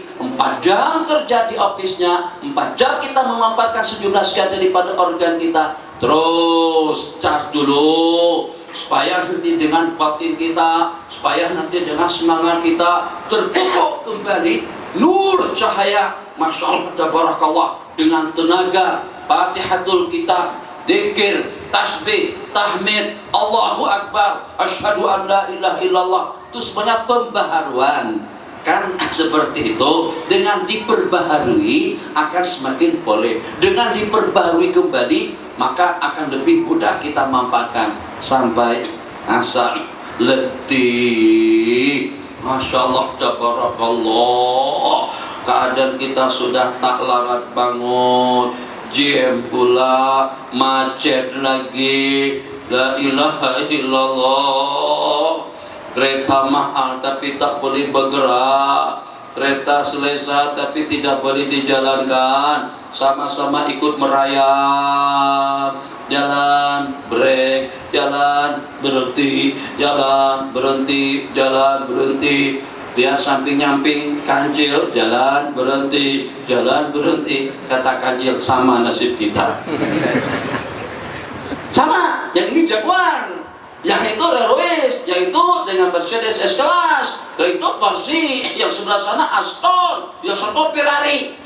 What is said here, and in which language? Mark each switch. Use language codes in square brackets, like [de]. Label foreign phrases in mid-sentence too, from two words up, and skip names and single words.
[id] 4 jam kerja di office-nya, 4 jam kita memanfaatkan sejumlah sekian daripada organ kita, terus charge dulu. supaya nanti dengan batin kita, supaya nanti dengan semangat kita terpupuk kembali nur cahaya, [ar] ما شاء الله تبارك الله, [id] dengan tenaga Fatihatul Kitab, zikir, tasbih, tahmid, [ar] الله أكبر، أشهد أن لا إله إلا الله. [id] Itu semuanya pembaharuan. Kan seperti itu, dengan diperbaharui akan semakin boleh. Dengan diperbaharui kembali, maka akan lebih mudah kita manfaatkan sampai asar letih. [ar] ما شاء الله تبارك الله, [ms] keadaan kita sudah tak larat bangun, jam pula, macet lagi, [ar] لا إله إلا الله. [ms] Kereta mahal tapi tak boleh bergerak, kereta selesa tapi tidak boleh dijalankan, sama-sama ikut merayap, jalan break, jalan berhenti, jalan berhenti, jalan berhenti. Dia samping-nyamping kancil, jalan berhenti, jalan berhenti. Kata kancil, sama nasib kita. Sama, yang ini Jaguar, yang itu Rerois, yang itu dengan Mercedes S-Class, yang itu Corsi, yang sebelah sana Aston, yang satu Ferrari.